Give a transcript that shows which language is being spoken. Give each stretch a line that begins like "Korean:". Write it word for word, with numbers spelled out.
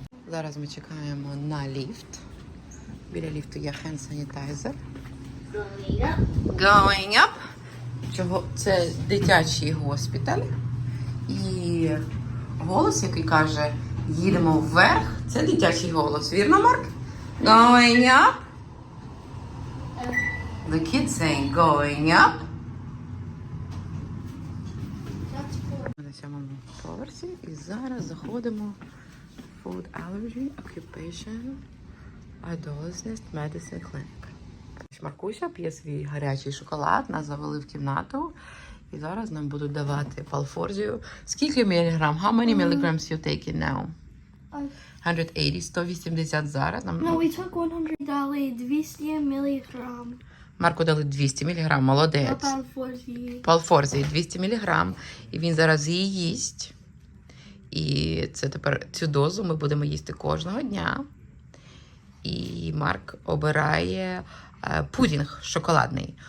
Ukrainian: Зараз ми чекаємо на ліфт. Біля ліфту є hand sanitizer.
English: Going up.
Ukrainian: Чого? Це дитячий госпіталь. І голос, який каже, їдемо вверх, це дитячий голос. Вірно, Марк?
English: Going up. The kids saying going up.
Ukrainian: Ми на сьомому поверсі і зараз заходимо в Food Allergy Occupation Adolescent Medicine Clinic. Маркуся п'є свій гарячий шоколад, нас завели в кімнату і зараз нам будуть давати палфорзію. Скільки міліграм?
English: How many milligrams you taking now? Uh, one eighty,
Ukrainian: сто вісімдесят зараз. Нам
English: No, we took one hundred
Ukrainian: дали двісті міліграм. Марку дали двісті міліграм, молодець.
English: About forty.
Ukrainian: Палфорзії двісті міліграм, і він зараз її їсть. І це тепер цю дозу ми будемо їсти кожного дня. І Марк обирає е, пудінг шоколадний.